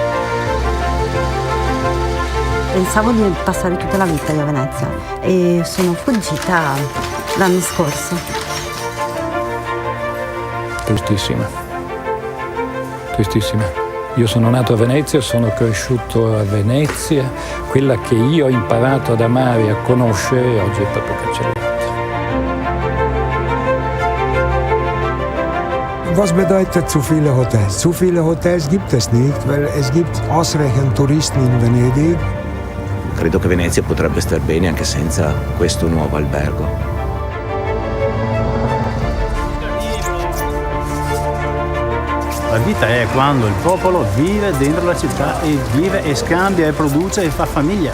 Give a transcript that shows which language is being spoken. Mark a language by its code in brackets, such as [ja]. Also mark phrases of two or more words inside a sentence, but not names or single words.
[it] Pensavo di passare tutta la vita io a Venezia e sono fuggita l'anno scorso. Tristísima. Io sono nato a Venezia, sono cresciuto a Venezia, quella che io ho imparato ad amare e a conoscere oggi è proprio cancellata. [de] Was bedeutet zu viele Hotels? Zu viele Hotels gibt es nicht, weil es gibt ausreichend Touristen in Venedig. [it] Credo che Venezia potrebbe star bene anche senza questo nuovo albergo. La vita è quando il popolo vive dentro la città e vive e scambia e produce e fa famiglia.